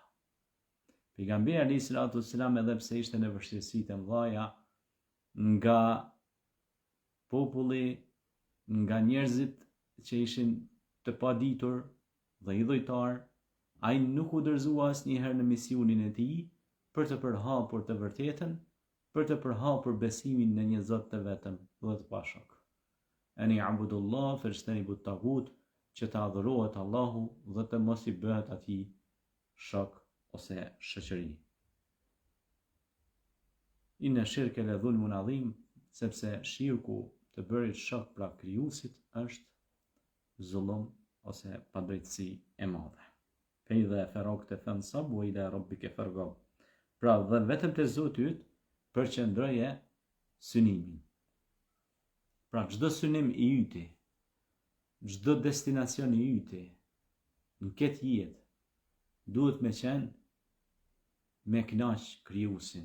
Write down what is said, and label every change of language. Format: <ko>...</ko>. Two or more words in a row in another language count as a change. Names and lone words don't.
<sq>Pejgamberi</sq> <ar>عليه الصلاة والسلام,</ar> <sq>edhe pse ishte në vështirësitë e mëdha nga populli, nga njerëzit që ishin të paditur dhe idhujtar, ai nuk u dorëzua asnjëherë në misionin e tij për të përhapur të vërtetën, për të përhapur besimin në një Zot të vetëm dhe të pashok.</sq> <ar>أن اعبدوا الله واجتنبوا الطاغوت,</ar> <sq>që të adhurohet Allahu dhe të mos i bëhet atij shok ose shoqëri.</sq> <ar>إن الشرك لظلم عظيم,</ar> <sq>sepse shirku të bërit shok pra krijuesit është zullum ose padrejtësi e madhe.</sq> <ar>فإذا فرغت فانصب وإلى ربك فارغب.</ar> <sq>Pra dhe vetëm te Zoti yt përqendroje synimin. Pra çdo synim i yti, çdo destinacion i yti në këtë jetë duhet me qenë me kënaq krijuesin.</sq>